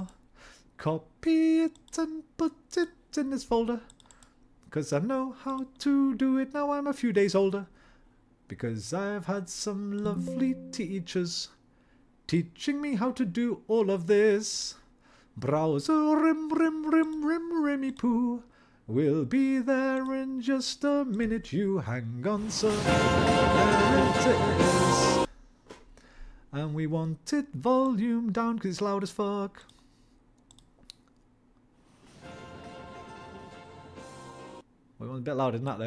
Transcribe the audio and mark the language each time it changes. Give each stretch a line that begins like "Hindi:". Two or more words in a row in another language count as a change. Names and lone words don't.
English: Copy it and put it in this folder. Because I know how to do it now I'm a few days older. Because I've had some lovely teachers teaching me how to do all of this. Browser rim, rim, rim, rim, rimmy poo. We'll be there in just a minute, you hang on, sir. There it is. And we want it volume down because it's loud as fuck. We want a bit louder than that, though.